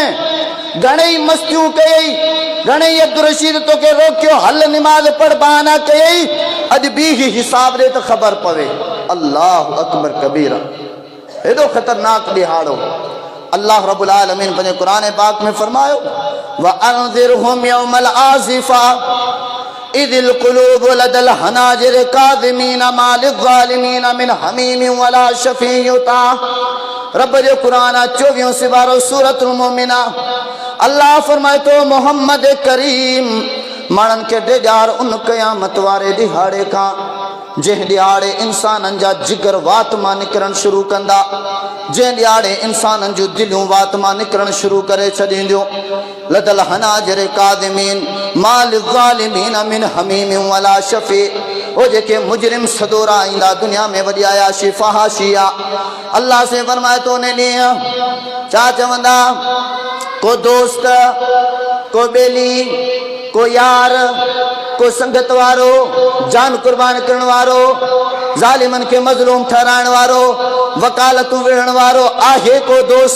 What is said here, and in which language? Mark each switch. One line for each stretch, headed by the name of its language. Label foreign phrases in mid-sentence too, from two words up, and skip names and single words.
Sindhi: घणेई मस्तियूं कयई, घणेई अब्दुल रशीद तोखे रोकियो, हल निमाज़ पढ़, बहाना कयई, अॼु बि ही हिसाब ॾे त ख़बर पवे।
Arabic: الله أكبر كبيرا.
Sindhi: हेॾो ख़तरनाक ॾिहाड़ो।
Arabic: الله رب العالمين
Sindhi: पंहिंजे क़ुरान पाक में फरमायो
Arabic: وأنذرهم يوم الآزفة إذ القلوب لدى الحناجر كاظمين ما للظالمين من حميم ولا شفيع يطاع.
Sindhi: रब जो क़ुरान 24 सिवारो सूरतुल मोमिना। अल्लाह फरमाए तो मोहम्मद करीम माण्हुनि खे ॾेॼार उन क़यामत वारे ॾिहाड़े खां जंहिं ॾिहाड़े इंसाननि जा जिगर वात मां निकिरणु शुरू कंदा, जंहिं ॾिहाड़े इंसाननि जूं दिलियूं वात मां निकिरणु शुरू करे छॾींदियूं।
Arabic: لدى الحناجر كاظمين ما للظالمين من حميم ولا شفيع.
Sindhi: वो जेके मुजरिम सदोरा ईंदा दुनिया में वॾी आयाशी फ़हाशी आहे। अल्लाह से फरमाए तो ने ॾींहुं छा चवंदा? को दोस्त, को बेली, को यार, को संगत वारो, जान कुर्बान करण वारो, ज़ालिमन के मज़लूम ठहराइण वारो, वकालतूं विढ़ण वारो आहे को दोस्त?